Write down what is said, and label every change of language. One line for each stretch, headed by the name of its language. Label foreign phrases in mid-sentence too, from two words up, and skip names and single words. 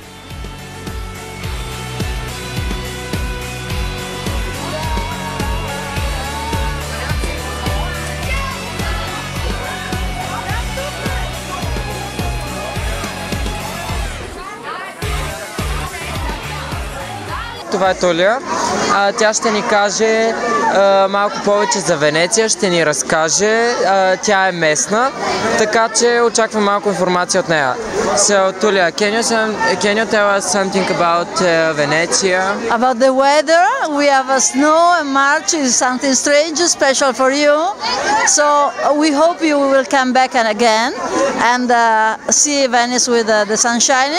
Bulgarian: Това е Толия. Тя ще ни каже малко повече за Венеция, ще ни разкаже. Тя е местна, така че очаквам малко информация от нея.
English: So, Tulia, can you tell us something about Venezia? About the weather, we have a snow and March is something strange, special for you. So we hope you will come back and again and see Venice with the sunshine.